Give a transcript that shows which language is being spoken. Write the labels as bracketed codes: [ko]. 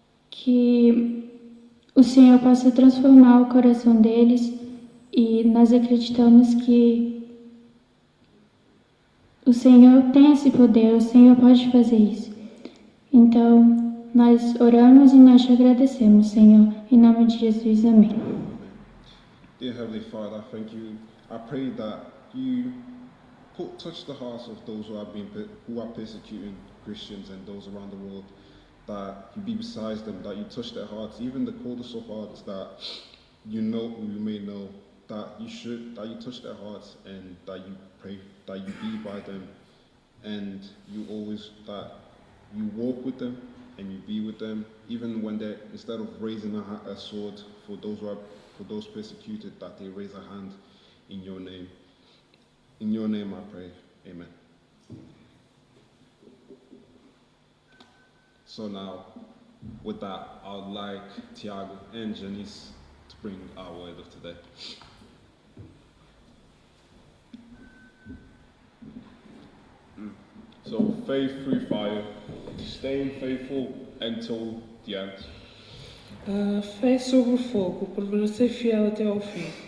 [pt] Que o Senhor possa transformar o coração deles e nós acreditamos que o Senhor tem esse poder, o Senhor pode fazer isso. Então, nós oramos e nós te agradecemos, Senhor. Em nome de Jesus, amém. [en] Dear Heavenly Father, I thank you. I pray that you touch the hearts of those who are persecuting Christians and those around the world. That you be beside them, that you touch their hearts, even the coldest of hearts that you may know, that you touch their hearts and that you pray, that you be by them, and that you walk with them and you be with them, even when instead of raising a sword for those persecuted, that they raise a hand in your name. In your name I pray, amen. So now, with that, I would like Tiago and Janice to bring our word of today. So, faith through fire, staying faithful until the end. [pt] Fé sobre o fogo, permanecer fiel até ao fim.